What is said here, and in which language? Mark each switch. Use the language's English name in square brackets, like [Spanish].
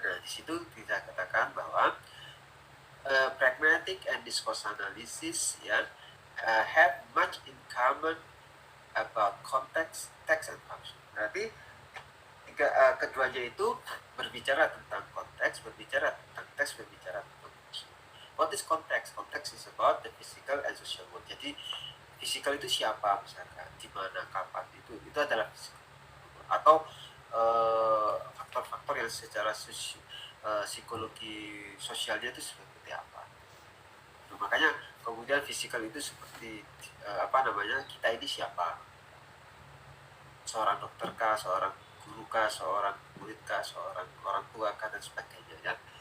[Indonesian] Nah, di situ kita katakan bahwa [English] pragmatic and discourse analysis, ya, have much in common about context, text, and function. [Indonesian] Berarti keduanya itu berbicara tentang konteks, berbicara tentang teks, berbicara tentang function. [English] What is context? Context is about the physical and social world. [Indonesian] Jadi physical itu siapa, misalkan di mana, kapan, itu adalah physical. Atau faktor-faktor yang secara psikologi sosialnya itu seperti apa. Nah, makanya kemudian physical itu seperti kita ini siapa, seorang dokter kah, seorang guru kah, seorang murid kah, seorang orang tua kah, dan sebagainya, ya.